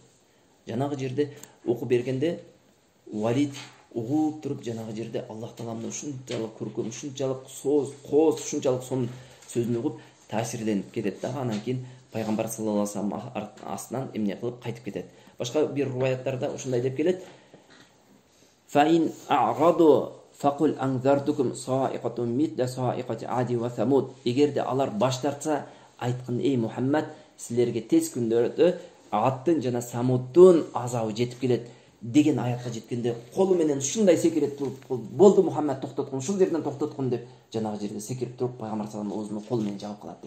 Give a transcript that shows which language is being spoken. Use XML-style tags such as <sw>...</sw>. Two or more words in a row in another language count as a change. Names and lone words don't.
<ky>Жанагы жерде окуп бергенде Валид угуп туруп жанагы жерде Аллах Тааламдын ушунчалык көркөм, ушунчалык кооз, ушунчалык сонун сөзүн угуп таасирленип кетет дагы. Анан кийин пайгамбар</ky> <ar>صلى الله عليه وسلم</ar> <ky>астынан эмне кылып кайтып кетет. Башка бир руваяттарда ушундай деп келет:</ky> <ar>"فإن أعرضوا فقل أنذرتكم صاعقة مثل صاعقة عاد وثمود."</ar> <ky>Эгерде алар баш тартса, айткын: "Эй Мухаммад, силерге тез күндөрдө Аттын жана Самудтун азабы жетип келет" деген аятка жеткенде колу менен ушундай секирип туруп, "Болду Мухаммад, токтоткун, ушул жерден токтоткун" деп жанагы жерде секирип туруп пайгамбар</ky> <ar>صلى الله عليه وسلم</ar> <ky>колу менен жабып калат дейт.</ky>